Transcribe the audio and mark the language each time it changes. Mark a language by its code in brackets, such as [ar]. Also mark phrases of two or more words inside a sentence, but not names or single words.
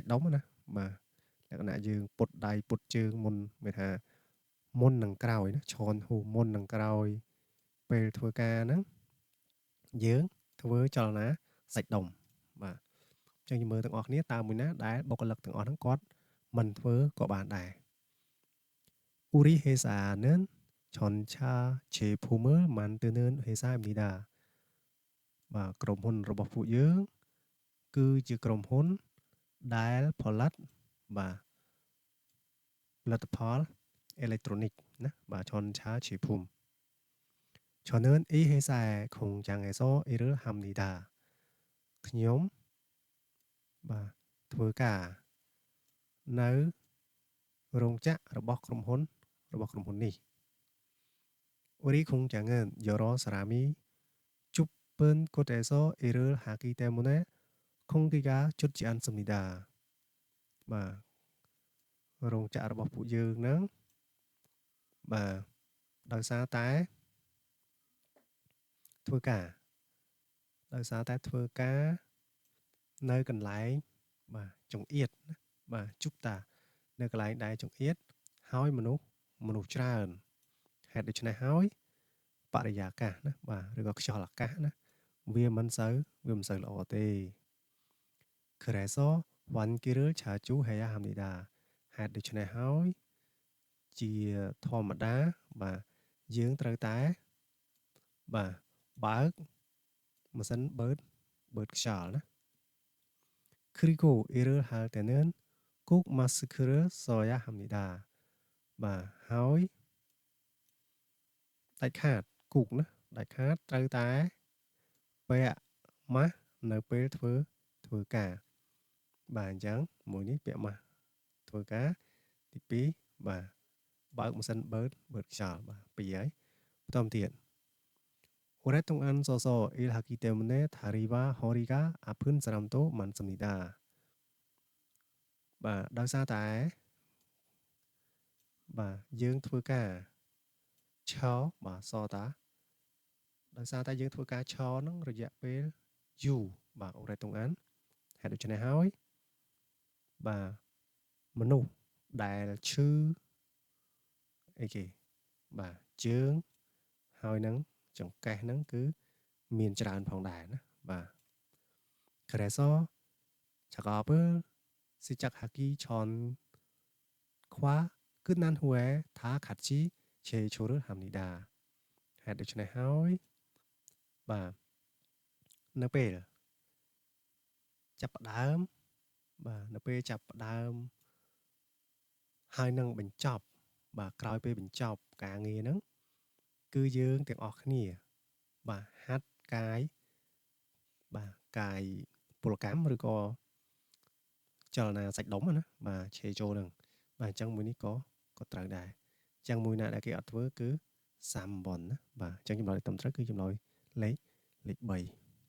[km] ដុំណាបាទលក្ខណៈយើងពុតដៃពុតជើងមុនមានថាមុននឹងក្រោយណាឆនហួរមុននឹងក្រោយពេលធ្វើការហ្នឹងយើងធ្វើចលនាសាច់ដុំបាទចឹងយើងមើលទាំងអស់គ្នាតើមួយណាដែលបុគ្គលិកទាំងអស់ហ្នឹងគាត់មិនធ្វើក៏បានដែរ [ko] Uri 회사는 전차 제품을 만드는 회사입니다. [km] បាទក្រុមហ៊ុនរបស់ពួកយើងគឺជាក្រុមហ៊ុនដែលផលិតបាទផលិតផលអេឡិចត្រូនិកណាបាទ [ko] 전차 제품 저는 이 회사의 공장에서 일을 합니다. [km] ខ្ញុំបាទធ្វើការនៅរោងចក្ររបស់ក្រុមហ៊ុននេះ [ko] 우리 공장은 여러 사람이 좁은 곳에서 일을 하기 때문에 공기가 좋지 않습니다. [km] បាទរោងចក្ររបស់ពួកយើងហ្នឹងបាទដោយសារតែធ្វើការ នៅកន្លែងបាទចង្អៀតណាបាទជុបតានៅកន្លែងដែលចង្អៀតហើយមនុស្សច្រើនហេតុដូច្នេះហើយបរិយាកាសណាបាទឬក៏ខ្យល់អាកាសណាវាមិនសូវល្អទេ [ko] 그래서 환기를 자주 해야 합니다. [km] ហេតុដូច្នេះហើយជាធម្មតាបាទយើងត្រូវតែបាទបើកម៉ាស៊ីនបឺតខ្យល់ណា [ko] 그리고 일을 할 때는 꼭 마스크를 써야 합니다. [km] បាទហើយដាច់ខាតគូកណាដាច់ខាតត្រូវតែពាក់ម៉ាស់នៅពេលធ្វើការបាទអញ្ចឹងមួយនេះពាក់ម៉ាស់ធ្វើការទី2បាទបើកម៉ាស៊ីនបឺតខ្យល់បាទ2ហើយបន្តទៀត [ko] 오랫동안 서서 일하기 때문에 다리와 허리가 아픈 사람도 많습니다. [km] បាទដោយសារតែបាទយើងធ្វើការឈរបាទសតាដោយសារតែ យើងធ្វើការឈរហ្នឹងរយៈពេលយូរបាទអូរ៉េតុងអានហេតុដូច្នេះហើយបាទមនុស្សដែលឈឺអីគេបាទជើងហើយនឹងចង្កេះហ្នឹងគឺមានច្រើនផងដែរណាបាទ [ko] 그래서 작업을 시작하기 전과 끝난 후에 다 같이 제조를 합니다. [km] ហេតុដូច្នេះហើយបាទនៅពេលចាប់ផ្ដើមបាទនៅពេលចាប់ផ្ដើមហើយ នឹងបញ្ចប់បាទក្រោយពេលបញ្ចប់ការងារហ្នឹងគឺយើងទាំងអស់គ្នាបាទហាត់កាយបាទកាយពលកម្មឬក៏ចលនាសាច់ដុំណាបាទឆេចូលហ្នឹងបាទអញ្ចឹងមួយនេះក៏ត្រូវដែរអញ្ចឹងមួយណាដែលគេអត់ធ្វើគឺ3ណាបាទអញ្ចឹងចម្លើយត្រឹមត្រូវគឺចម្លើយលេខ3